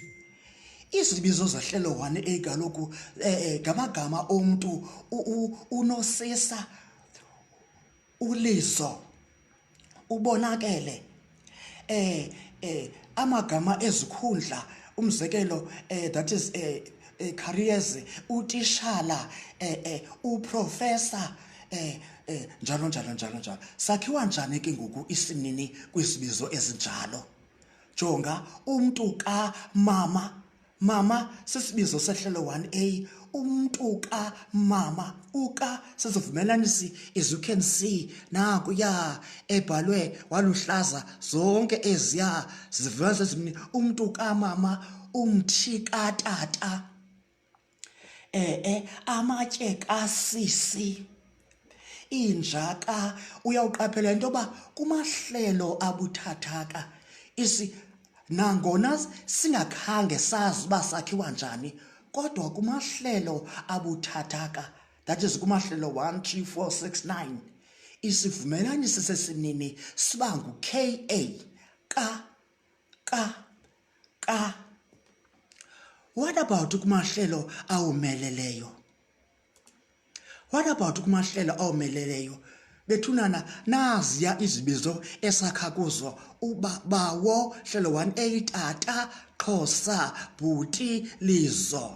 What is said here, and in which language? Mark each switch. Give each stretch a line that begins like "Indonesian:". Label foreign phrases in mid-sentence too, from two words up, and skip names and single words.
Xhosa: Izibizo zehlelo 1A kaloku ngamagama omntu unosisa, ulizo, ubonakele. Amagama ezikhundla umzekelo
English: that is careers,
Xhosa: utishala, uprofessor, njalo. Sakhiwa njani ke ngoku isimnini kwizibizo ezinjalo? Jonga umntu ka mama sisibizo sehlelo 1A. Umntu ka mama, uka sesivumelanisi,
English: as you can see
Xhosa: naku ya ebhalwe waluhlaza. Zonke eziya sizivumelanisi ezimini. Umntu ka mama, umthi ka tata. Amatye kasisi. Injaka uyawuqaphela into yoba kumahlelo abuthathaka nangona singakhange sazi uba sakhiwa njani, kodwa kumahlelo abuthathaka,
English: that is
Xhosa: kumahlelo 1, 3, 4, 6, 9, isivumelanisi sesimnini siba ngu-ka, ka.
English: What about
Xhosa: kumahlelo awumeleleyo? Bethunana naziya izibizo esakha kuzo. Bawo hlelo 1A, tata, Xhosa, bhuti, lizo.